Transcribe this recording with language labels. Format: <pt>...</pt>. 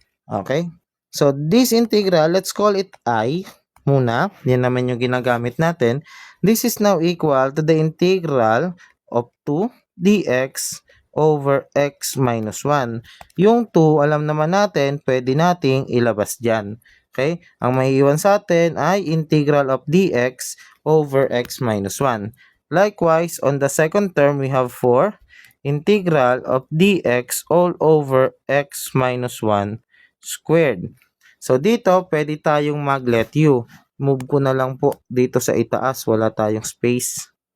<en>Okay. So this integral, let's call it I muna.</en> <tl>Yan naman yung ginagamit natin.</tl> <en>This is now equal to the integral of 2 dx over x minus 1.</en> <tl>Yung 2, alam naman natin, pwede nating ilabas dyan. Okay? Ang maiiwan sa atin ay integral of dx over x minus 1.</tl> <en>Likewise, on the second term, we have 4 integral of dx all over x minus 1 squared.</en> <tl>So dito, pwede tayong mag-let u. Move ko na lang po dito sa itaas. Wala tayong space.</tl>